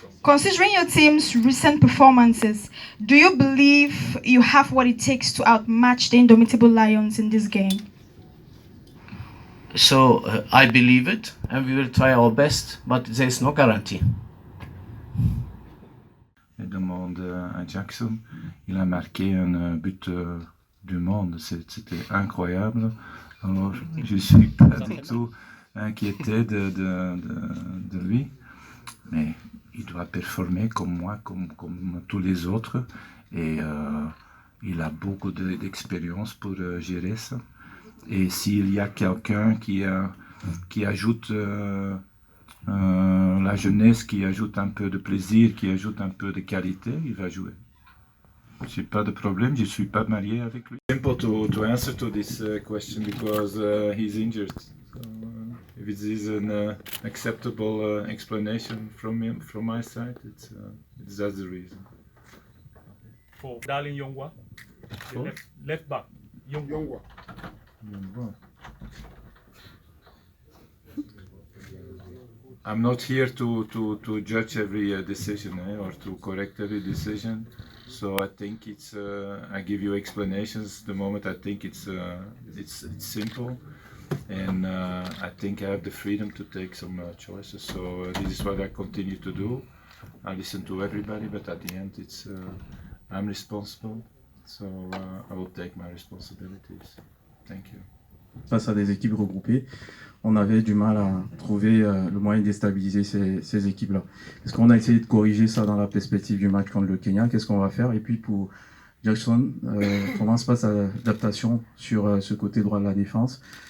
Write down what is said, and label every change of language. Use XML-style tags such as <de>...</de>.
<en>Considering your team's recent performances, do you believe you have what it takes to outmatch the indomitable Lions in this game? So I believe it, and we will try our best, but there is no guarantee.</en> <fr>Il demande à Jackson, il a marqué un but du monde, c'était incroyable. Alors, je ne suis pas du tout inquiété de lui, mais il doit performer comme moi, comme tous les autres, et il a beaucoup d'expérience pour gérer ça. Et s'il y a quelqu'un qui ajoute la jeunesse, qui ajoute un peu de plaisir, qui ajoute un peu de qualité, il va jouer. J'ai pas de problème, je suis pas marié avec lui.</fr> <en>Simple to answer to this question, because he's injured. So, if it is an acceptable explanation from my side, it's that's the reason. For Darling Yongwa, left back, Yongwa. I'm not here to judge every decision or to correct every decision. So I think it's I give you explanations the moment I think it's simple, and I think I have the freedom to take some choices. So this is what I continue to do. I listen to everybody, but at the end it's I'm responsible. So I will take my responsibilities. Thank you.</en> <fr>Face à des équipes regroupées, on avait du mal à trouver le moyen de déstabiliser ces équipes-là. Est-ce qu'on a essayé de corriger ça dans la perspective du match contre le Kenya? Qu'est-ce qu'on va faire? Et puis pour Jackson, comment se passe l'adaptation sur ce côté droit de la défense?</fr>